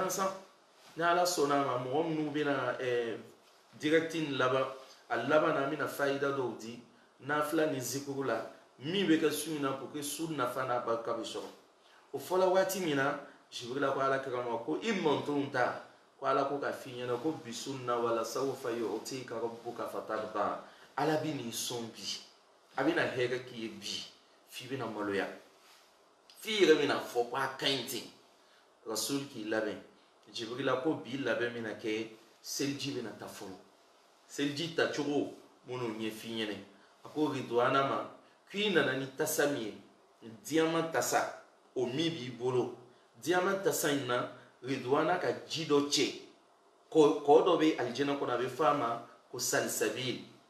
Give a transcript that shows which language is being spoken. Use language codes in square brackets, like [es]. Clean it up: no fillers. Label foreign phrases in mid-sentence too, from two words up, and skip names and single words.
[bm] gansan ni Ala sɔnna a ma mɔgɔ minnu bɛna dirɛti nin laban a laban na an bɛna fayida dɔw di nafila ni zikuru la min bɛ kɛ su in na [fr] pour que [bm] su nafa n'a barika bɛ sɔrɔ o fɔla waati min na Jibrila ko Alakira ma ko i mantonw ta ko Ala ko ka f'i ɲɛna ko bi su in na [ar] ولسوف يعطيك ربك فترضى [bm] Ala bɛ n'i sɔn bi a bɛna hɛrɛ k'i ye bi f'i bɛna maloya f'i yɛrɛ bɛna fɔ ko a ka ɲi ten Rasul k'i labɛn Jibrila ko bi labɛn bɛna kɛ seliji bɛna ta fɔlɔ seliji tacogo minnu ɲɛ f'i ɲɛna a ko Ridwana ma k'i nana ni tasa min ye diamant tasa o min b'i bolo diamant tasa in na Ridwana ka ji dɔ cɛ kɔ dɔ bɛ alijɛnɛ kɔnɔ a bɛ f'a ma ko salsabil